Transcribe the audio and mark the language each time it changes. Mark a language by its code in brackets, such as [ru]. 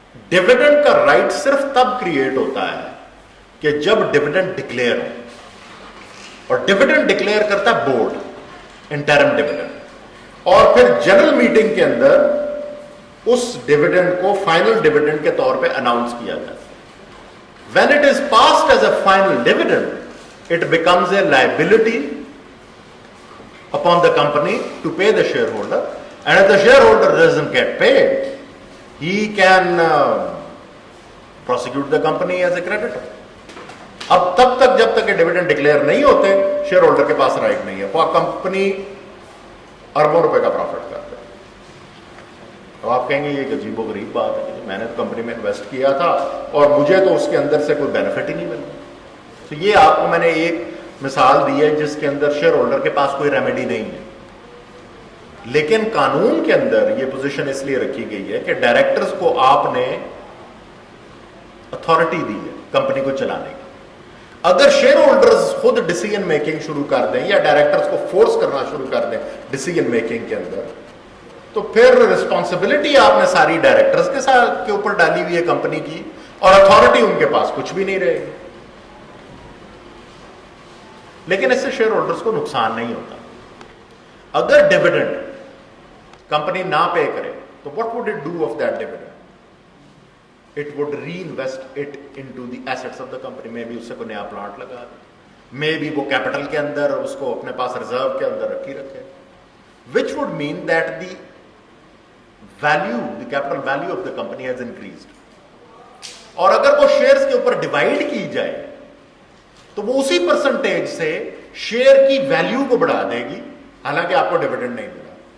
[ur] Dividend کا right صرف تب کریٹ ہوتا ہے کہ جب ڈیویڈنڈ ڈکلیئر ہو, اور ڈیویڈنڈ ڈکلیئر کرتا ہے بورڈ, انٹرم ڈیویڈنڈ, اور پھر جنرل میٹنگ کے اندر اس ڈیویڈنڈ کو فائنل ڈیویڈنڈ کے طور پہ اناؤنس کیا جاتا ہے. [en] When it is passed as a final dividend, it becomes a liability upon the company to pay the shareholder, and if the shareholder doesn't get paid, he can prosecute the company as a creditor. [ur] اب تب تک جب تک dividend declare نہیں ہوتے, share holder کے پاس right نہیں ہے. وہ کمپنی اربوں روپے کا پروفٹ کرتے ہیں. اب آپ کہیں گے یہ عجیب و غریب بات ہے کہ میں نے کمپنی میں انویسٹ کیا تھا اور مجھے تو اس کے اندر سے کوئی بینیفٹ ہی نہیں ملا. تو یہ آپ کو میں نے ایک مثال دی ہے جس کے اندر شیئر ہولڈر کے پاس کوئی ریمیڈی نہیں ہے. لیکن قانون کے اندر یہ پوزیشن اس لیے رکھی گئی ہے کہ ڈائریکٹرز کو آپ نے اتھارٹی دی ہے کمپنی کو چلانے کی. اگر شیئر ہولڈرز خود ڈیسیژن میکنگ شروع کر دیں یا ڈائریکٹرز کو فورس کرنا شروع کر دیں ڈیسیژن میکنگ کے اندر, تو پھر رسپانسبلٹی آپ نے ساری ڈائریکٹرز کے اوپر ڈالی ہوئی ہے کمپنی کی, اور اتھارٹی ان کے پاس کچھ بھی نہیں رہے گی. لیکن اس سے شیئر ہولڈرز کو نقصان نہیں ہوتا. اگر ڈیویڈنڈ کمپنی نہ پے کرے تو [en] what would it do of that dividend? It would reinvest it into the assets of the company. [ur] Maybe اس سے کوئی نیا پلانٹ لگا دے, مے بی وہ کیپٹل کے اندر اس کو اپنے پاس ریزرو کے اندر رکھے, [en] which would mean that the capital value of the company has increased. [ur] اور اگر وہ شیئرز کے اوپر ڈیوائڈ کی جائے تو وہ اسی پرسنٹیج سے شیئر کی ویلیو کو بڑھا دے گی, حالانکہ آپ کو ڈیویڈنڈ نہیں ملا.